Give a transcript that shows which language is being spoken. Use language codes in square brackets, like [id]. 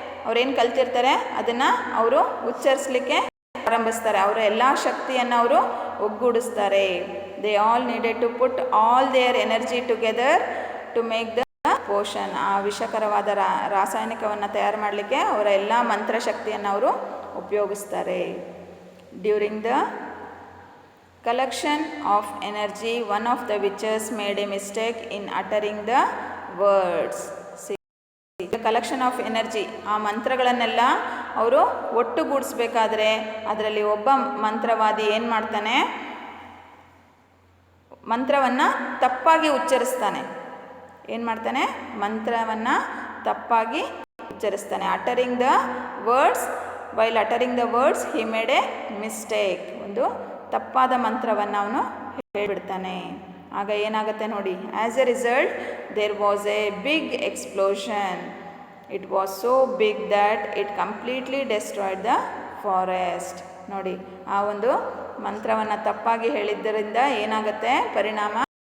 [kn] ಅವ್ರೇನು ಕಲ್ತಿರ್ತಾರೆ ಅದನ್ನು ಅವರು ಉಚ್ಚರಿಸಲಿಕ್ಕೆ ಪ್ರಾರಂಭಿಸ್ತಾರೆ. ಅವರ ಎಲ್ಲ ಶಕ್ತಿಯನ್ನು ಅವರು ಒಗ್ಗೂಡಿಸ್ತಾರೆ. [en] They all needed to put all their energy together to make the potion. [kn] ಆ ವಿಷಕರವಾದ ರಾಸಾಯನಿಕವನ್ನು ತಯಾರು ಮಾಡಲಿಕ್ಕೆ ಅವರ ಎಲ್ಲ ಮಂತ್ರಶಕ್ತಿಯನ್ನು ಅವರು ಉಪಯೋಗಿಸ್ತಾರೆ. [en] During the collection of energy, one of the witches made a mistake in uttering the words. The collection of energy, [kn] ಆ ಮಂತ್ರಗಳನ್ನೆಲ್ಲ ಅವರು ಒಟ್ಟುಗೂಡಿಸ್ಬೇಕಾದ್ರೆ ಅದರಲ್ಲಿ ಒಬ್ಬ ಮಂತ್ರವಾದಿ ಏನು ಮಾಡ್ತಾನೆ, ಮಂತ್ರವನ್ನು ತಪ್ಪಾಗಿ ಉಚ್ಚರಿಸ್ತಾನೆ. ಏನು ಮಾಡ್ತಾನೆ? ಮಂತ್ರವನ್ನು ತಪ್ಪಾಗಿ ಉಚ್ಚರಿಸ್ತಾನೆ. [en] uttering the words, while uttering the words he made a mistake. [kn] ಒಂದು ತಪ್ಪಾದ ಮಂತ್ರವನ್ನು ಅವನು ಹೇಳಿಬಿಡ್ತಾನೆ. ಆಗ ಏನಾಗುತ್ತೆ ನೋಡಿ, [en] As a result there was a big explosion. It was so big that it completely destroyed the forest. [kn] ನೋಡಿ, ಆ ಒಂದು ಮಂತ್ರವನ್ನು ತಪ್ಪಾಗಿ ಹೇಳಿದ್ದರಿಂದ ಏನಾಗುತ್ತೆ ಪರಿಣಾಮ?